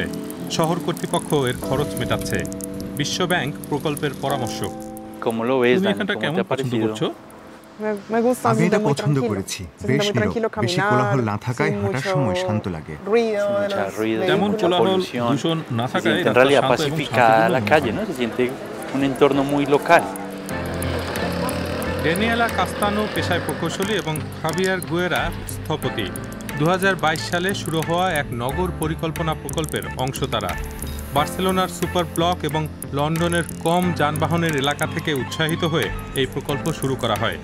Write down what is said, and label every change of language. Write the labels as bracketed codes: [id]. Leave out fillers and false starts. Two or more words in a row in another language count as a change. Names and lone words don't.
[bn] শহর কর্তৃপক্ষ এর খরচ মেটাচ্ছে। বিশ্বব্যাংক প্রকল্পের পরামর্শক। তুমি এখানটা কেমন পছন্দ করছো? আমি এটা পছন্দ করেছি। বেশ নীরব, বেশি কোলাহল না থাকায় হাঁটার সময় শান্ত লাগে। তেমন কোলাহল দূষণ না থাকায় [es] en realidad pacifica la calle, ¿no? Se siente un entorno muy local. [bn] ড্যানিয়েলা কাস্তানো পেশায় প্রকৌশলী এবং খাবিয়ার গুয়েরা স্থপতি। ২০২২ সালে শুরু হওয়া এক নগর পরিকল্পনা প্রকল্পের অংশ তারা। বার্সেলোনার সুপার ব্লক এবং লন্ডনের কম যানবাহনের এলাকা থেকে উৎসাহিত হয়ে এই প্রকল্প শুরু করা হয়।